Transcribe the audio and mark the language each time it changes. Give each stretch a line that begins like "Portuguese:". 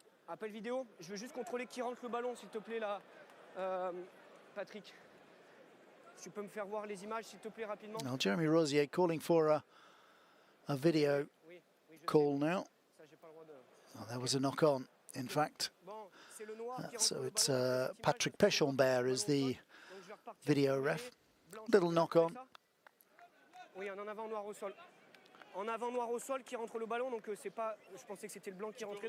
French: Appel vidéo, je veux juste contrôler qui rentre le ballon, s'il te plaît, là, Patrick. Si tu peux me faire voir les images, s'il te plaît, rapidement.
English: Now, Jeremy Rosier calling for a video call now. Oh, there was a knock-on, in fact. So it's Patrick Pechambert is the video ref. Little knock-on.
French: Oui, un en avant noir au sol. En avant noir au sol qui rentre le ballon, donc c'est pas. Je pensais que c'était le blanc qui rentrait.